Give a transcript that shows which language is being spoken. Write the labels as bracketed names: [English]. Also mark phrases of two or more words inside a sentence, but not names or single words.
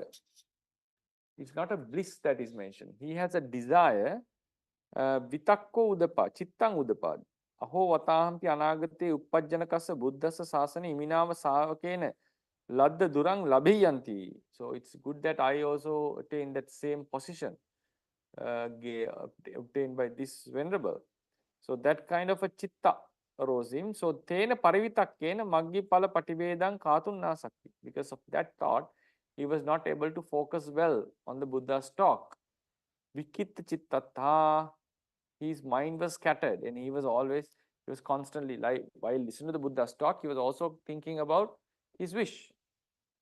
[English] It's not a bliss that is mentioned. He has a desire. [Pali] Vitakko udapa, chittang udapad. Aho vatahampi anagate uppajjanakassa buddhassa sasana iminava savakena ladda durang labhiyanti. [English] So it's good that I also attain that same position obtained by this Venerable. So that kind of a chitta arose him. [Pali] So tena parivitakkena maggipala pativedang katun nasakti. [English] Because of that thought, he was not able to focus well on the Buddha's talk. [Pali] Vikitta chittattha, [English] his mind was scattered, and he was constantly, like, while listening to the Buddha's talk, he was also thinking about his wish.